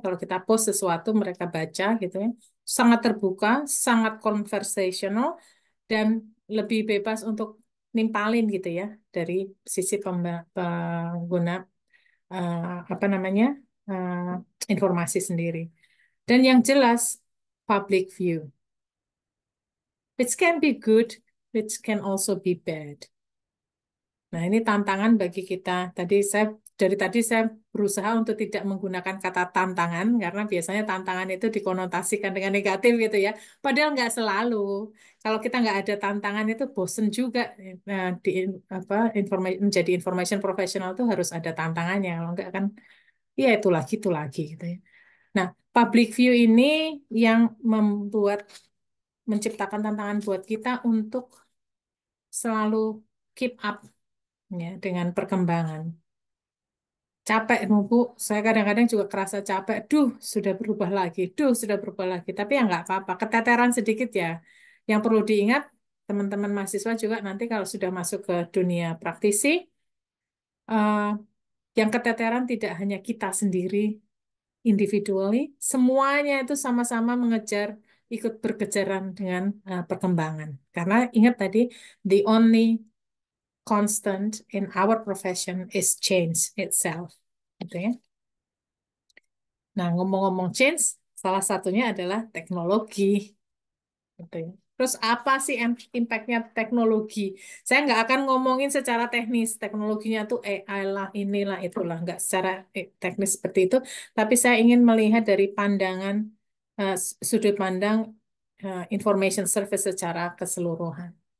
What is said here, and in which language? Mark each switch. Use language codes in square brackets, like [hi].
[id] Kalau kita post sesuatu mereka baca gitu ya. Sangat terbuka, sangat conversational dan lebih bebas untuk nimpalin gitu ya dari sisi pengguna eh, apa namanya eh, informasi sendiri. Dan yang jelas [en] public view, which can be good, which can also be bad. [id] Nah, ini tantangan bagi kita. Dari tadi saya berusaha untuk tidak menggunakan kata tantangan karena biasanya tantangan itu dikonotasikan dengan negatif gitu ya. Padahal nggak selalu. Kalau kita nggak ada tantangan itu bosen juga. Nah, menjadi information professional itu harus ada tantangannya. Kalau nggak kan, ya itu lagi gitu ya. Nah, public view ini yang menciptakan tantangan buat kita untuk selalu keep up ya dengan perkembangan. Capek, Bu. Saya kadang-kadang juga kerasa capek. Sudah berubah lagi. Sudah berubah lagi. Tapi ya nggak apa-apa. Keteteran sedikit ya. Yang perlu diingat, teman-teman mahasiswa juga nanti kalau sudah masuk ke dunia praktisi, eh, yang keteteran tidak hanya kita sendiri, individually, semuanya itu sama-sama mengejar, ikut berkejaran dengan perkembangan. Karena ingat tadi, [en] the only constant in our profession is change itself. [id] Gitu ya. Nah, ngomong-ngomong change, salah satunya adalah teknologi. Gitu ya. Terus apa sih impact-nya teknologi? Saya nggak akan ngomongin secara teknis, teknologinya tuh AI lah, inilah, itulah. Nggak secara teknis seperti itu. Tapi saya ingin melihat dari pandangan, sudut pandang information service secara keseluruhan.